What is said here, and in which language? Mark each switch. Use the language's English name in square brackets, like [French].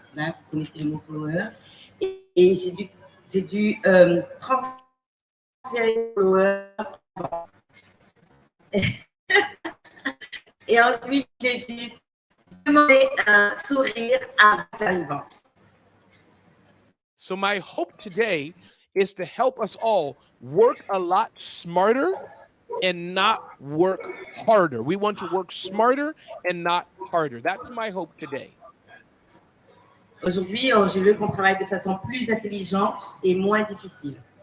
[French] Hein, vous connaissez le mot follower. Et j'ai dû transférer les followers. Et ensuite, j'ai dû demander un sourire à faire une vente. [English] So my hope today is to help us all work a lot smarter and not work harder. We want to work smarter and not harder. That's my hope today. [French] Aujourd'hui, je veux qu'on travaille de façon plus intelligente et moins difficile.